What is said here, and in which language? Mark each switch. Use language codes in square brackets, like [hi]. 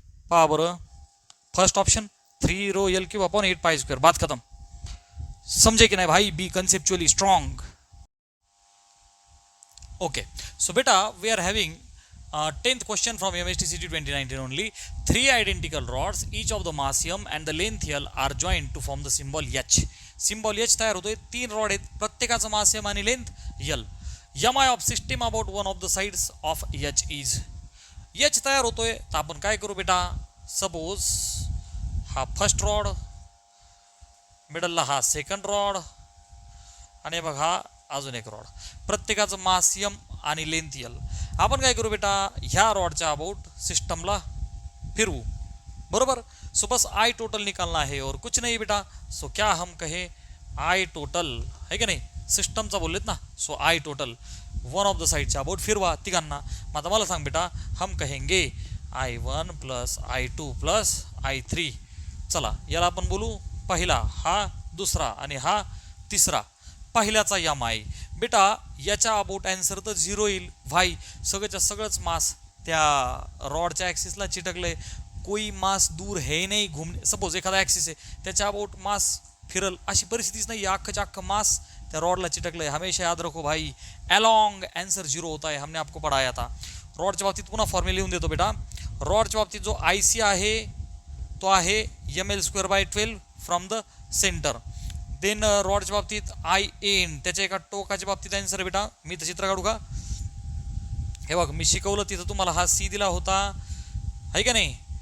[mr] पहा बरं, first option 3 row L cube upon 8 pi square, [hi] बात खतम. समझे कि नहीं भाई, B conceptually strong. [en] Okay, so beta we are having 10th question from MSTCT 2019 only. 3 identical rods, each of the mass m and the length l are joined to form the symbol h. [mr] Symbol h तयार होतोय, 3 rod आहेत, प्रत्येकाचा मास m आणि length l. [en] mi of system about one of the sides of h is. [mr] h तयार होतोय, तर आपण काय करू बेटा, सपोज हा फर्स्ट रॉड, मिडलला हा सेकंड रॉड, आणि बघा अजून एक रॉड, प्रत्येकाचं मास यम आणि लेंथ यल. आपण काय करू बेटा, ह्या रॉडच्या अबाउट सिस्टमला फिरवू, बरोबर. [hi] सो बस आई टोटल निकालना है और कुछ नहीं बेटा. सो क्या हम कहे, आई टोटल है [mr] की नाही, सिस्टमचा बोललेत ना. So I total one of the साइडच्या about फिरवा तिघांना. मग आता मला सांग बेटा, [hi] हम कहेंगे [en] I1 plus I2 plus I3. [mr] चला याला आपण बोलू पहिला, हा दुसरा आणि हा तिसरा. पहिल्याचा यम आहे बेटा, याच्या अबाउट आन्सर तर 0 येईल. व्हाई सगळंच्या सगळंच मास त्या रॉडच्या ॲक्सिसला चिटकलंय. [hi] कोई मास दूर है [mr] नाही घुमणे. सपोज एखादा ॲक्सिस आहे, त्याच्या अबाउट मास फिरल अशी परिस्थितीच नाही. अख्खच्या अख्खं मास त्या रॉडला चिटकलंय. [hi] हमेशा याद रखो भाई, अलॉन्ग आन्सर 0 होता है. हमने आपको पढ़ाया था. [mr] रॉडच्या बाबतीत पुन्हा फॉर्म्युला लिहून देतो बेटा. रॉडच्या बाबतीत जो IC आहे तो आहे ml²/12 from the centre. Then रॉडच्या बाबतीत I एंड, त्याच्या एका टोकाच्या बाबतीत आन्सर आहे बेटा. मी तर चित्र काढू का? हे बघ मी शिकवलं तिथं तुम्हाला हा C दिला होता आहे का नाही.